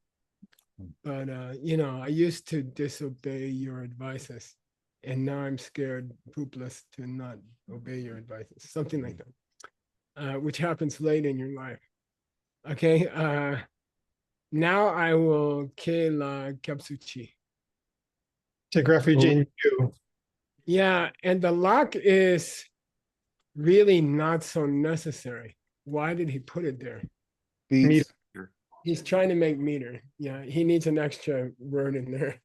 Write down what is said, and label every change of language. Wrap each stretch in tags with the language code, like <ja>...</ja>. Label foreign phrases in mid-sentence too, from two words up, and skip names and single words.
<en>But I used to disobey your advices, and now I'm scared poopless to not obey your advices, something like that, which happens late in your life. Okay, now I will ke la kapsuchi. Take refuge in you. Yeah, and the lock is really not so necessary. Why did he put it there? Beats. He's trying to make meter. Yeah, he needs an extra word in there.</en>